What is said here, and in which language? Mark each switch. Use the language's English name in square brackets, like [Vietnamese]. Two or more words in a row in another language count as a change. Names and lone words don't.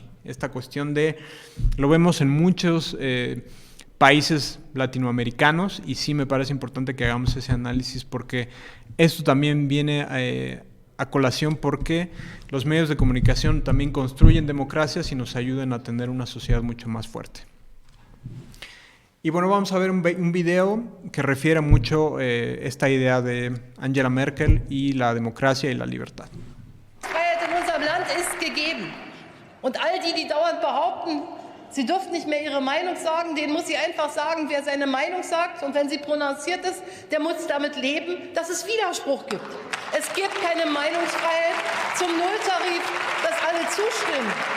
[Spanish] Esta cuestión lo vemos en muchos países latinoamericanos, y sí me parece importante que hagamos ese análisis, porque esto también viene a colación, porque los medios de comunicación también construyen democracias y nos ayudan a tener una sociedad mucho más fuerte. Y bueno, vamos a ver un video que refiere mucho esta idea de Angela Merkel y la democracia y la libertad. [German] Freiheit in unserem Land ist gegeben. Und all die dauernd behaupten, sie dürfen nicht mehr ihre Meinung sagen, denen muss sie einfach sagen, wer seine Meinung sagt, und wenn sie prononciert ist, der muss damit leben, dass es Widerspruch gibt. Es gibt keine Meinungsfreiheit zum Nulltarif, dass alle zustimmen.